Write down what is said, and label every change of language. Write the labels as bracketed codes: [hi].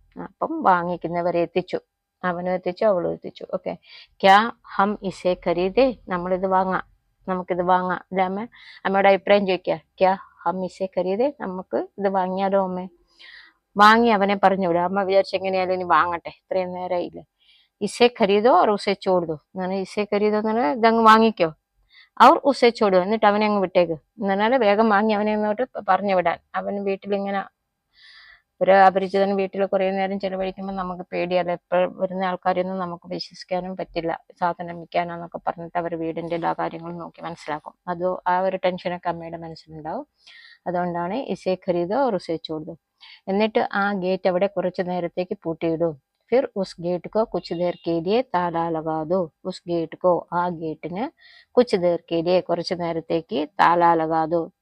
[ml] അപ്പം വാങ്ങിക്കുന്നവരെ എത്തിച്ചു, അവനും എത്തിച്ചു അവളും എത്തിച്ചു. ഓക്കെ, [hi] ക്യാ ഹം ഇസെ ഖരീദേ. [ml] നമുക്കിത് വാങ്ങാം അല്ലെ അമ്മ. അമ്മയുടെ അഭിപ്രായം ചോദിക്കുക. [hi] ക്യാ ഹം ഇസെ ഖരീദേ. [ml] നമുക്ക് ഇത് വാങ്ങിയാലോ അമ്മേ. വാങ്ങി അവനെ പറഞ്ഞു വിടുക. അമ്മ വിചാരിച്ച എങ്ങനെയാലും ഇനി വാങ്ങട്ടെ, ഇത്രയും നേരമായില്ലേ. [hi] ഇസെ ഖരീദോ और उसे छोड़ दो. ഇസെ ഖരീദോ [ml] എന്ന് പറഞ്ഞാൽ ഇതങ്ങ് വാങ്ങിക്കോ, അവർ [hi] ഉസെ ചോടു, [ml] എന്നിട്ട് അവനെ അങ്ങ് വിട്ടേക്ക് എന്ന് പറഞ്ഞാൽ വേഗം വാങ്ങി അവനെ അങ്ങോട്ട് പറഞ്ഞു വിടാൻ. അവൻ വീട്ടിലിങ്ങനെ ഒരു അപരിചിതൻ വീട്ടിൽ കുറെ നേരം ചെലവഴിക്കുമ്പോൾ നമുക്ക് പേടിയല്ല. ഇപ്പോൾ വരുന്ന ആൾക്കാരെയൊന്നും നമുക്ക് വിശ്വസിക്കാനും പറ്റില്ല. സാധനം വിൽക്കാനാന്നൊക്കെ പറഞ്ഞിട്ട് അവർ വീടിന്റെ എല്ലാ കാര്യങ്ങളും നോക്കി മനസ്സിലാക്കും. അത് ആ ഒരു ടെൻഷനൊക്കെ അമ്മയുടെ മനസ്സിലുണ്ടാവും. അതുകൊണ്ടാണ് [hi] ഇസെ ഖരീദോ और उसे छोड़ दो. [ml] എന്നിട്ട് ആ ഗേറ്റ് അവിടെ കുറച്ചു നേരത്തേക്ക് പൂട്ടിയിടും. [hi] फिर उस गेट को कुछ देर के लिए ताला लगा दो. उस गेट को, [ml] ആ ഗേറ്റിന് [hi] कुछ देर के लिए [ml] കുറച്ചു നേരത്തേക്ക് [hi] താല ലഗാദോ.